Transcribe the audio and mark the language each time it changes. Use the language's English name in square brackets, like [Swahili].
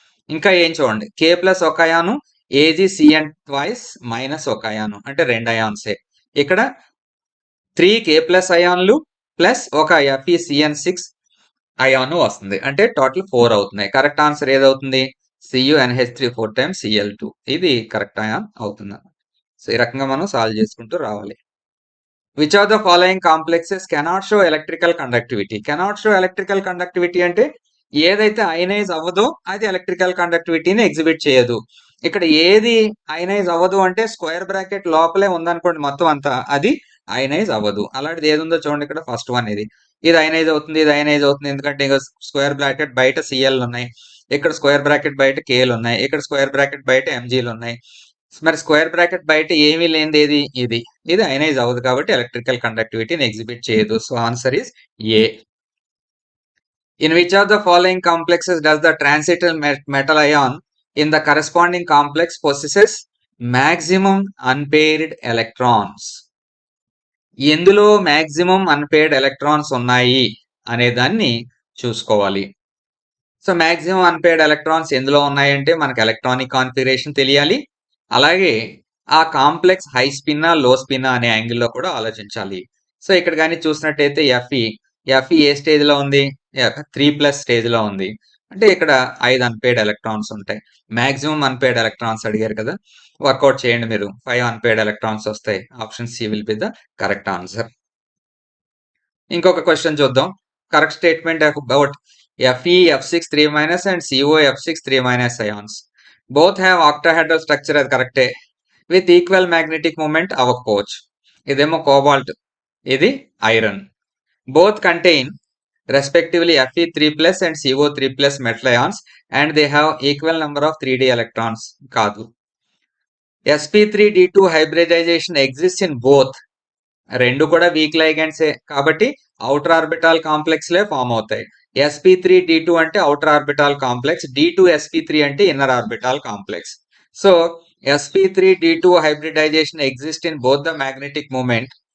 [Telugu] ఇంకా ఏం చూడండి, K+1 అయాను, AgCN twice -1 అయాను, అంటే 2 అయాన్సే. ఇక్కడ 3 K+ అయాన్లు ప్లస్ 1 FeCN6 అయాను వస్తుంది, అంటే టోటల్ 4 అవుతున్నాయి. Correct answer ఏదవుతుంది, CuNH3 4 times Cl2, ఇది కరెక్ట్ అయాన్ అవుతుంది. సో ఈ రకంగా మనం సాల్వ్ చేసుకుంటూ రావాలి. [English] Which of the following complexes cannot show electrical conductivity? Cannot show electrical conductivity [Telugu] అంటే ఏదైతే అయనైజ్ అవ్వదో అది ఎలక్ట్రికల్ కండక్టివిటీని ఎగ్జిబిట్ చేయదు. ఇక్కడ ఏది అయనైజ్ అవ్వదు అంటే స్క్వేర్ బ్రాకెట్ లోపలే ఉందనుకోండి మొత్తం అంతా, అది అయనైజ్ అవ్వదు. అలాంటిది ఏది ఉందో చూడండి, ఇక్కడ ఫస్ట్ వన్ ఇది అయనైజ్ అవుతుంది, ఇది అయనైజ్ అవుతుంది. ఎందుకంటే ఇంకా స్క్వేర్ బ్రాకెట్ బయట Cl ఉన్నాయి, ఇక్కడ స్క్వేర్ బ్రాకెట్ బయట Kలు ఉన్నాయి, ఇక్కడ స్క్వేర్ బ్రాకెట్ బయట Mgలు ఉన్నాయి. మరి స్క్వేర్ బ్రాకెట్ బయట ఏమీ లేనిది ఏది, ఇది అయనైజ్ అవ్వదు కాబట్టి ఎలక్ట్రికల్ కండక్టివిటీని ఎగ్జిబిట్ చేయదు. [English] So answer is A. In which of the following complexes does the transitor metal ion in the corresponding complex possesses maximum unpaired electrons? [Telugu] ఎందులో మాక్సిమం అన్‌పెయిర్డ్ ఎలక్ట్రాన్స్ ఉన్నాయి అనే దాన్ని చూసుకోవాలి. సో, మాక్సిమం అన్‌పెయిర్డ్ ఎలక్ట్రాన్స్ ఎందులో ఉన్నాయంటే మనకు electronic configuration తెలియాలి. అలాగే ఆ కాంప్లెక్స్ హై స్పిన్నా, లో స్పిన్నా అనే యాంగిల్‌లో కూడా ఆలోచించాలి. సో, ఇక్కడ గాని చూసినట్టయితే ఎఫ్ఈ ఏ స్టేజ్‌లో ఉంది? 3+ స్టేజ్‌లో ఉంది. అంటే ఇక్కడ 5 అన్‌పెయిర్డ్ ఎలక్ట్రాన్స్ ఉంటాయి. మాక్సిమం అన్‌పెయిర్డ్ ఎలక్ట్రాన్స్ అడిగారు కదా! వర్కౌట్ చేయండి మీరు. 5 అన్‌పెయిర్డ్ ఎలక్ట్రాన్స్ వస్తాయి. [English] Option C will be the correct answer. [Telugu] ఇంకొక క్వెషన్ చూద్దాం. [English] Correct statement about Fe F6 3- and CO F6 3- ions. Both have octahedral structure [Telugu] అది కరెక్టే. [English] with equal magnetic moment [Telugu] అవ్వకపోవచ్చు. ఇదేమో కోబాల్ట్, ఇది iron. [English] Both contain respectively Fe3+ and CO3+ metal ions and they have equal number of 3d electrons. [Telugu] కాదు. [English] sp3d2 hybridization exists in both. [Telugu] రెండు కూడా week లైగెండ్సే కాబట్టి outer orbital complex లే form అవుతాయి. sp3d2 అంటే అవుటర్ ఆర్బిటాల్ కాంప్లెక్స్, d2sp3 అంటే inner orbital complex. [English] So sp3d2 hybridisation exist in both the magnetic moment.